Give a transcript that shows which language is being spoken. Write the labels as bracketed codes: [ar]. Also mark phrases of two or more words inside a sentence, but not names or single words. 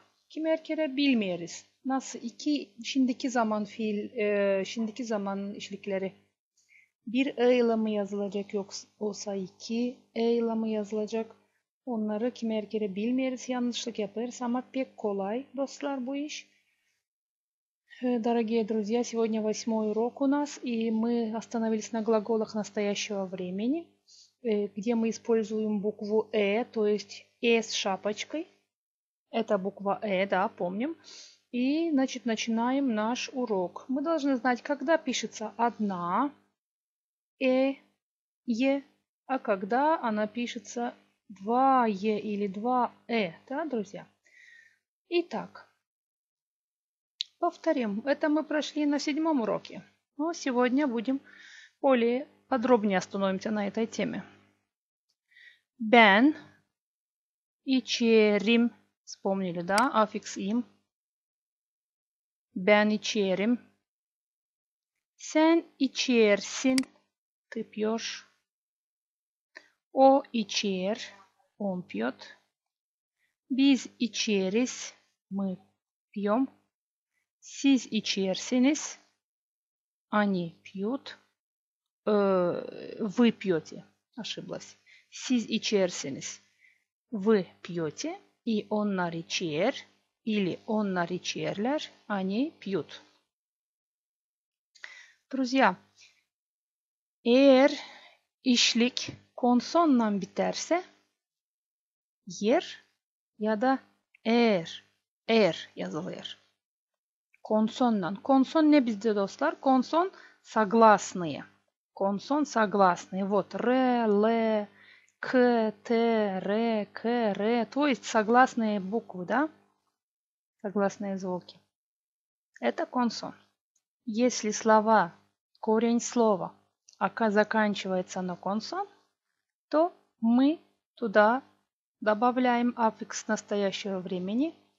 [gag] Kimi kere bilmiyoruz. Nasıl şimdiki zaman şimdiki zaman işlikleri bir e ile mi yazılacak yoksa iki e ile mi yazılacak? Onları kimi kere bilmiyoruz, yanlışlık yaparız ama pek kolay dostlar bu iş. [ru] Дорогие друзья, сегодня 8-й урок у нас, и мы остановились на глаголах настоящего времени, где мы используем букву то есть с шапочкой. Это буква да, помним. И, значит, начинаем наш урок. Мы должны знать, когда пишется одна е, а когда она пишется два е или два да, друзья? Итак, повторим. Это мы прошли на 7-м уроке. Но сегодня будем более подробнее остановимся на этой теме. [gag] Ben içerim. [ru] Вспомнили, да? Аффикс им. [gag] Ben içerim. Sen içersin. [ru] Ты пьешь. [gag] O içer. [ru] Он пьет. [gag] Biz içeriz. [ru] Мы пьем. [gag] Siz içersiniz. [ru] Они пьют. Вы пьете. Ошиблась. [gag] Siz içersiniz. [ru] Вы пьете. И [gag] onlar içer. [ru] Или [gag] onlar içerler. [ru] Они pьют. Друзья, [gag] eğer işlik konsonla biterse yer ya da er yazılır. Konsonla. Konson ne bizde dostlar? [ru] Konson согласные. Консон согласные. Вот р, л, к, т, р, к, р. То есть согласные буквы, да? Согласные звуки. Это консон. Если слова, корень слова заканчивается на консон, то мы туда добавляем аффикс настоящего времени.